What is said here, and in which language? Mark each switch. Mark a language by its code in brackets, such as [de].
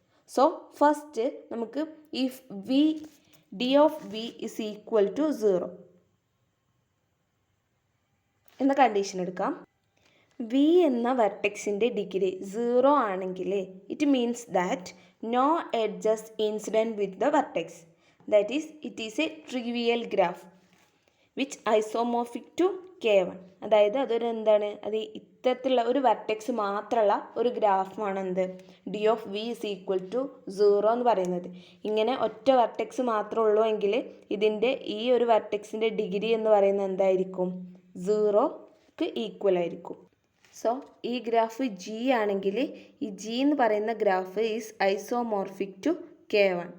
[en] so first [ml] നമുക്ക് [en] if V D of V is equal to 0 [ml] എന്ന condition എടുക്കാം. V എന്ന വെർട്ടെക്സിൻ്റെ ഡിഗ്രി 0 ആണെങ്കിൽ [en] It means that no edges incident with the vertex. That is, it is a trivial graph which isomorphic to K1. [ml] അതായത് അതൊരു എന്താണ്, അത് ഇത്തരത്തിലുള്ള ഒരു വെർട്ടെക്സ് മാത്രമുള്ള ഒരു ഗ്രാഫാണ് എന്ത് D of V is equal to 0 എന്ന് പറയുന്നത്. ഇങ്ങനെ ഒറ്റ വെർട്ടെക്സ് മാത്രമേ ഉള്ളൂ എങ്കിൽ ഇതിൻ്റെ ഈ ഒരു വെർട്ടെക്സിൻ്റെ ഡിഗ്രി എന്ന് പറയുന്നത് എന്തായിരിക്കും? 0ക്ക് ഈക്വൽ ആയിരിക്കും. സോ ഈ ഗ്രാഫ് ജി ആണെങ്കിൽ ഈ ജി എന്ന് പറയുന്ന graph [en] Is isomorphic to K1.